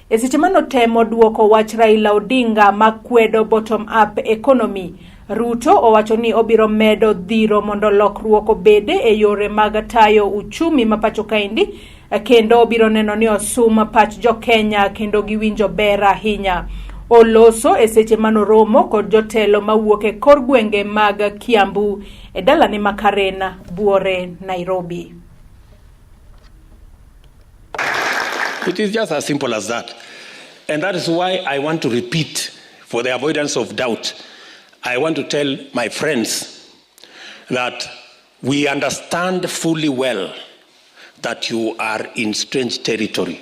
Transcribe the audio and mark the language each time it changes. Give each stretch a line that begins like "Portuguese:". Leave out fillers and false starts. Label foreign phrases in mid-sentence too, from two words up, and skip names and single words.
Luo (Kenya and Tanzania): E seche mano temo duoko wach Raila Odinga makwedo
English: bottom up economy,
Luo (Kenya and Tanzania): Ruto owacho ni obiro medo dhiro mondo lokruok obede e yore mag tayo uchumi ma Pachoka indi, kendo obiro neno ni osuma pach jo Kenya kendo giwinjo ber ahinya. Oloso e seche mano romo kod jotelo mawuok e kor gwenge mag Kiambu e dalane ma Karena, Buore, Nairobi.
English: It is just as simple as that. And that is why I want to repeat, for the avoidance of doubt, I want to tell my friends that we understand fully well that you are in strange territory.